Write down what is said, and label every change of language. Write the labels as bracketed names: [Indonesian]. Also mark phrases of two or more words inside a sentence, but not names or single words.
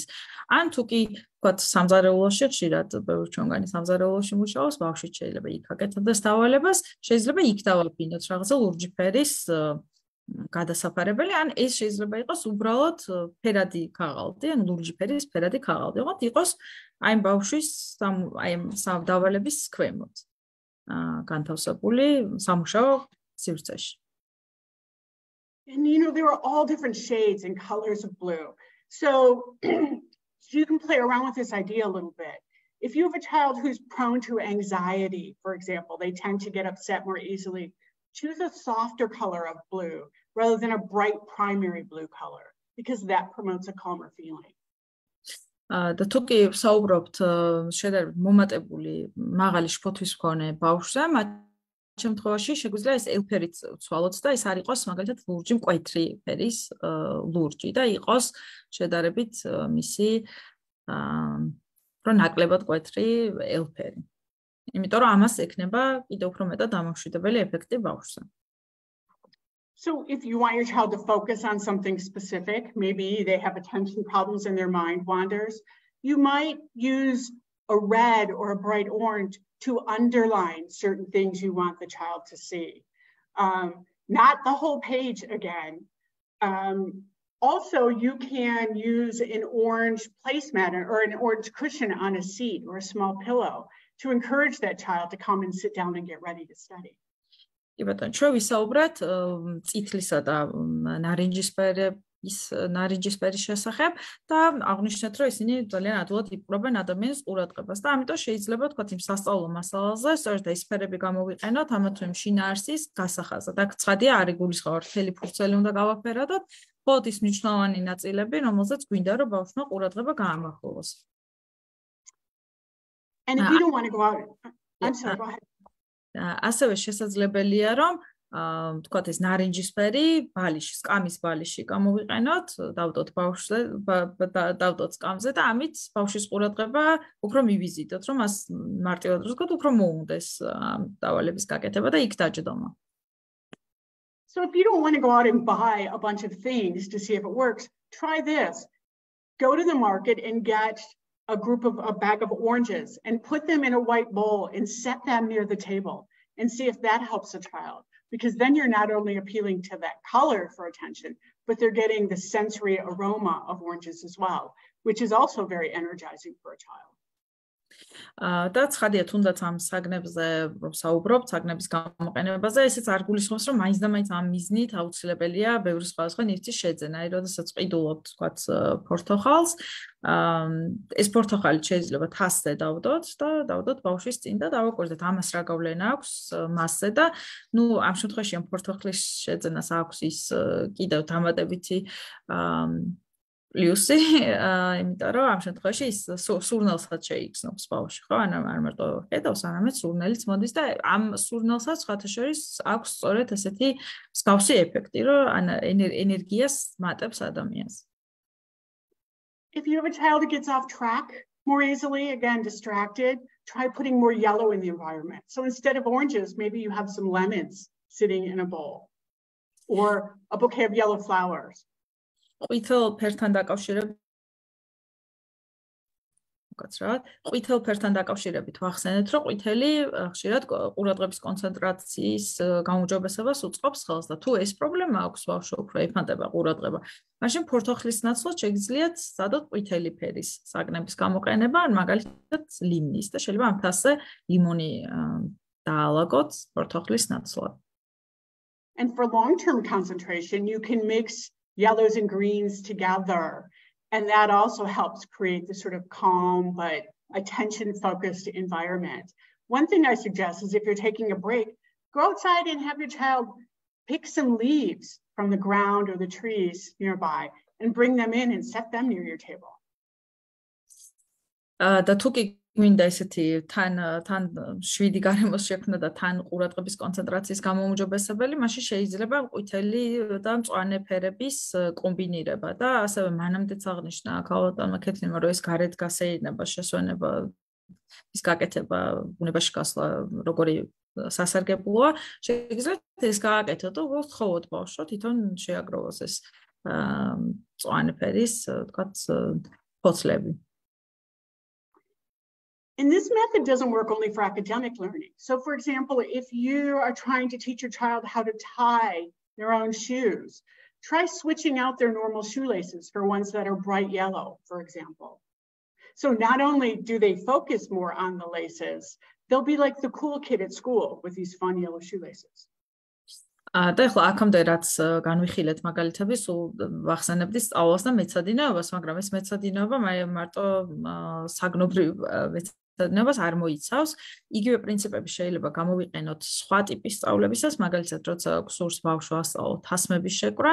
[Georgian] ან თუ კი თქვათ სამზარეულოში ხშირად ბევრი ჩვენგანი სამზარეულოში მუშაობს, ბავშვი შეიძლება იქ აკეთებდეს დავალებას, შეიძლება იქ დავაფინოთ რაღაცა ლურჯი ფერის გადასაფარებელი, ან ეს შეიძლება იყოს უბრალოდ ფერადი ქაღალდი, ან ლურჯი ფერის ფერადი ქაღალდი, იყოს აი ბავშვის აი სამ დავალების ქვემოთ განთავსებული სამუშაო სივრცეში. [English] And there are all different shades and colors of blue. So you can play around with this idea a little bit. If you have a child who's prone to anxiety, for example, they tend to get upset more easily, choose a softer color of blue rather than a bright primary blue color, because that promotes a calmer feeling. [Georgian] და თუ კი საუბრობთ შედარებით მომატებული მაღალი შფოთვის მქონე ბავშვზე, მათ შემთხვევაში შეგვიძლია ეს ელფერით ვცვალოთ და ეს არ იყოს მაგალითად ლურჯი მკვეთრი ფერის ლურჯი და იყოს შედარებით მისი რო ნაკლებად მკვეთრი ელფერი. იმიტომ რომ ამას ექნება კიდევ უფრო მეტად დამამშვიდებელი ეფექტი ბავშვზე. [English] So if you want your child to focus on something specific, maybe they have attention problems and their mind wanders, you might use a red or a bright orange to underline certain things you want the child to see. Not the whole page again. Also, you can use an orange placemat or an orange cushion on a seat or a small pillow to encourage that child to come and sit down and get ready to study. [Georgian] კი ბატონო, ჩვენ ვისაუბრეთ წითლისა და ნარინჯისფერის შესახებ და აღნიშნეთ, რომ ისინი ძალიან ადვილად იპყრობენ ადამიანის ყურადღებას და ამიტომ შეიძლება თქვათ იმ სასწავლო მასალაზე სწორედ ეს ფერები გამოვიყენოთ ამა თუ იმ შინაარსის გასახაზად. აქ ცხადია არ იგულისხმება მთელი ფურცელი უნდა გავაფერადოთ, მხოლოდ ის მნიშვნელოვანი ნაწილები, რომელზეც გვინდა რომ ბავშვმა ყურადღება გაამახვილოს. [English] And if you don't want to go out, I'm sorry, go ahead. [Georgian] ასევე შესაძლებელია რომ თქვათ ეს ნარინჯისფერი ბალიში, სკამის ბალიში გამოვიყენოთ, დავდოთ ბავშვზე, დავდოთ სკამზე და ამით ბავშვის ყურადღება უფრო მივიზიდოთ, რომ მას მარტივად ვთქვათ, უფრო მოუნდეს დავალების გაკეთება და იქ დაჯდომა. [English] So if you don't want to go out and buy a bunch of things to see if it works, try this. Go to the market and get a bag of oranges and put them in a white bowl and set them near the table and see if that helps a child. Because then you're not only appealing to that color for attention, but they're getting the sensory aroma of oranges as well, which is also very energizing for a child. [Georgian] და ცხადია თუნდაც ამ საგნებზე რომ საუბრობთ, საგნების გამოყენებაზე, ესეც არ გულისხმობს, რომ მაინც და მაინც ამ მიზნით აუცილებელია ბევრი სხვადასხვა ნივთის შეძენა. აი, როდესაც ყიდულობთ, თქვათ, ფორთოხალს, ეს ფორთოხალი შეიძლება თასზე დავდოთ და დავდოთ ბავშვის წინ და დავაკვირდეთ ამას რა გავლენა აქვს მასზე და ნუ ამ შემთხვევაში ამ ფორთოხლის შეძენას აქვს ის კიდევ დამატებითი პლუსი, იმიტომ რომ ამ შემთხვევაში ის სურნელსაც შეიგრძნობს ბავშვი, ხო? ანუ არ მარტო ხედავს, არამედ სურნელიც მოდის და ამ სურნელსაც ხათაშორის აქვს სწორედ ესეთი მსგავსი ეფექტი, რომ ენერგიას მატებს ადამიანს. [English] If you have a child who gets off track more easily, again, distracted, try putting more yellow in the environment. So instead of oranges, maybe you have some lemons sitting in a bowl or a bouquet of yellow flowers. [Georgian] ყვითელ ფერთან დაკავშირებით ვახსენეთ, რომ ყვითელი ხშირად ყურადღების კონცენტრაციის გაუმჯობესებას უწყობს ხელს და თუ ეს პრობლემა აქვს ბავშვს, უფრო ეფანტება ყურადღება. მაშინ ფორთოხლის ნაცვლად შეგიძლიათ სადოთ ყვითელი ფერის საგნების გამოყენება, მაგალითად ლიმნის და შეიძლება ამ თასზე ლიმონი დაალაგოთ ფორთოხლის ნაცვლად. [English] And for long-term concentration, you can mix yellows and greens together. And that also helps create this sort of calm but attention-focused environment. One thing I suggest is if you're taking a break, go outside and have your child pick some leaves from the ground or the trees nearby and bring them in and set them near your table. [Georgian] და თუ კი გვინდა ესეთი თან შვიდი გარემოს შექმნა და თან ყურადღების კონცენტრაციის გამოუმჯობესებელი, მაშინ შეიძლება ყვითელი და მწვანე ფერების კომბინირება და ასევე მანამდეც აღნიშნა ქალბატონმა ქეთლიმ, რომ ეს გარეთ გასეირნება, შესვენება, ის გაკეთება, ბუნებაში გასვლა, როგორი სასარგებლოა, შეგიძლიათ ეს გააკეთოთ და უბრალოდ თხოვოთ ბავშვს, თვითონ შეაგროვოს ეს მწვანე ფერის, თქვათ, ფოთლები. [English] And this method doesn't work only for academic learning. So for example, if you are trying to teach your child how to tie their own shoes, try switching out their normal shoelaces for ones that are bright yellow, for example. So not only do they focus more on the laces, they'll be like the cool kid at school with these fun yellow shoelaces. [Georgian] და ახლა აქამდე რაც განვიხილეთ მაგალითები, სულ ვახსენებდი სწავლას და მეცადინეობას, მაგრამ ეს მეცადინეობა მარტო საგნობრივ მეცადინეობას არ მოიცავს. იგივე პრინციპები შეიძლება გამოვიყენოთ სხვა ტიპის სწავლებისას, მაგალითად, როცა სურს ბავშვს ასწავლოთ თასმების შეკვრა,